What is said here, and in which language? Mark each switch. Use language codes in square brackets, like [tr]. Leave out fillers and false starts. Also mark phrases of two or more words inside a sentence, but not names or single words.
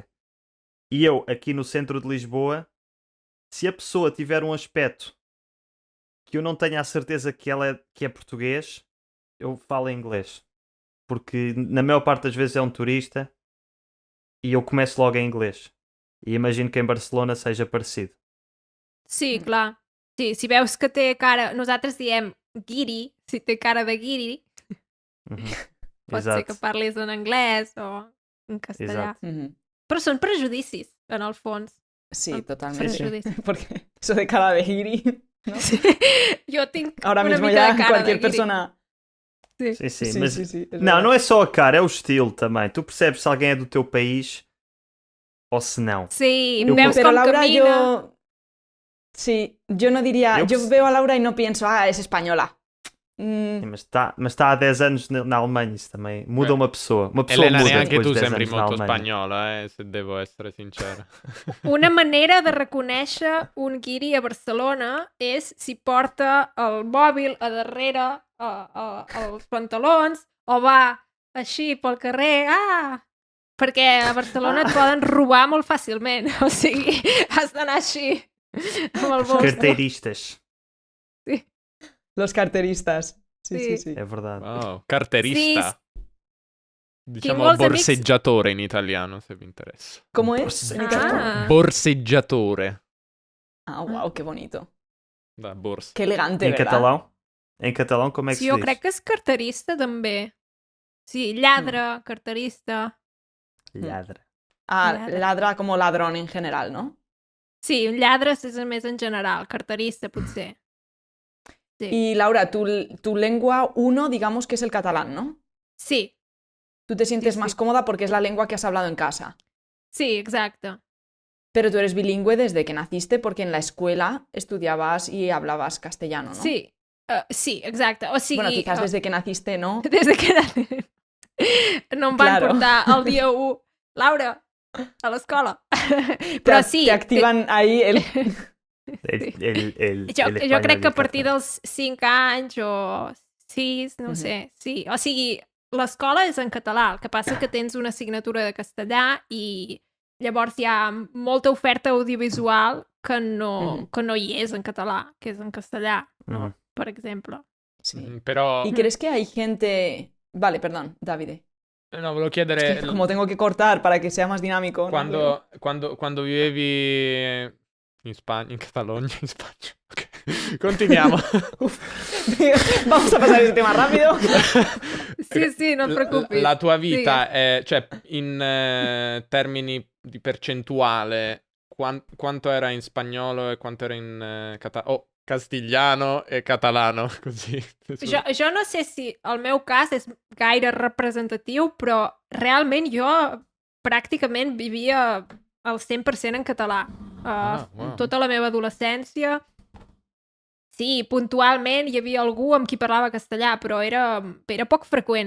[pt] E eu, aqui no centro de Lisboa, se a pessoa tiver um aspecto que eu não tenha a certeza que que é português, eu falo em inglês. Porque na maior parte das vezes é um turista e eu começo logo em inglês. E imagino que em Barcelona seja parecido. [ca] Sí, clar. Sí, si veus que té cara... Nosaltres diem guiri, si té cara de guiri, Uhum. pot ser que [pt] Exato. [ca] parlis en anglès o en castellà. [pt] Exato. Ujú. [ca] Però són prejudicis, en el fons. Sí, Són [es] totalmente. [ca] Sí, sí. prejudicis. [es] Porque eso de cara de guiri, ¿no? [ca] Sí. Jo tinc [es] Ahora [ca] una [es] mismo [ca] mica [es] ya [ca] de cara [es] cualquier [ca] de guiri. [es] persona... Sí. [pt] Sim, sim. [es] Sí, [pt] Mas [es] sí, sí, es [pt] não, [es] verdad. [pt] não é só a cara, é o estilo também. Tu percebes se alguém é do teu país ou se não. [ca] Sí, [es] Yo [ca] veus [es] Pero [ca] com [es] Laura, [ca] camina. [es] yo... Sí, yo no diría... Yo Yo pues- veo a Laura y no pienso, ah, es española. [pt] Sim, mas está há 10 anos na Alemanha, isso também muda uma pessoa. Uma pessoa [it] Elena, [pt] muda [it] neanche [pt] depois [it] tu [pt] de 10 [it] sembri [pt] anos na [it] molto [pt] Alemanha. [it] spagnola, se devo essere sincero. [ca] Una manera de reconèixer un guiri a Barcelona és si porta el mòbil a darrere als pantalons o va així pel carrer, perquè a Barcelona et poden robar molt fàcilment, o sigui, has d'anar així amb el [pt] Os [ca] bosc. [pt] carteiristas. [es] Los carteristas. Sí, sí, Sí. sí. [pt] É verdade. [it] Wow, carterista. Diciamo molti amici- borseggiatore in italiano, se vi interessa. [es] ¿Cómo es? Pues, en italiano? Ah, [it] Borseggiatore. [es] Ah, wow, qué bonito. [it] Da borsa. [es] Qué elegante, [pt] Em [es] ¿verdad? [pt] catalão? Em catalão como é que [ca] sí, [pt] se [ca] jo [pt] diz? [ca] crec que és carterista també. Sí, lladre, carterista. Lladre. Ah, [es] Ladra. ladra como ladrón en general, ¿no? [ca] Sí, un lladre és més en general, carterista potser. [es] Sí. Y Laura, tu lengua uno, digamos que es el catalán, ¿no? [ca] Sí, [es] Tú te sientes [ca] Sí, [es] más [ca] sí. [es] cómoda porque es la lengua que has hablado en casa. [ca] sí, exacte. [es] Pero tú eres bilingüe desde que naciste porque en la escuela estudiabas y hablabas castellano, ¿no? [ca] Sí, sí, exacte. O sigui, [es] Bueno, quizás desde que naciste, ¿no? [ca] des de que no em van [es] Claro. [ca] portar el dia 1, Laura, a l'escola. Però sí, [es] Te activan ahí el... [ca] jo crec que a partir dels 5 anys o 6, no Mhm. sé, sí. O sigui, l'escola és en català, el que passa que tens una assignatura de castellà i llavors hi ha molta oferta audiovisual que no hi és en català, que és en castellà, no? Mhm. Per exemple. [es] Sí. [ca] Però, [es] ¿Y crees que hay gente... Vale, perdón, Davide. [it] no, volevo [es] Es [it] chiedere, [es] que como tengo que cortar para que sea más dinámico... ¿no? [it] quando vivevi in Spagna, in Catalogna, in Spagna. Ok. Continuiamo. [es] Vamos a pasar ese tema rápido. [ca] Sí, sí, no et preocupis. [it] La tua vita è, cioè, in termini di percentuale, quanto era in spagnolo e quanto era in castigliano e catalano, così. [ca] Jo no sé si el meu cas és gaire representatiu, però realment jo pràcticament vivia al 100% en català. Wow. Tota la meva adolescència. Sí, puntualment hi havia algú amb qui parlava castellà, però era poc freqüent.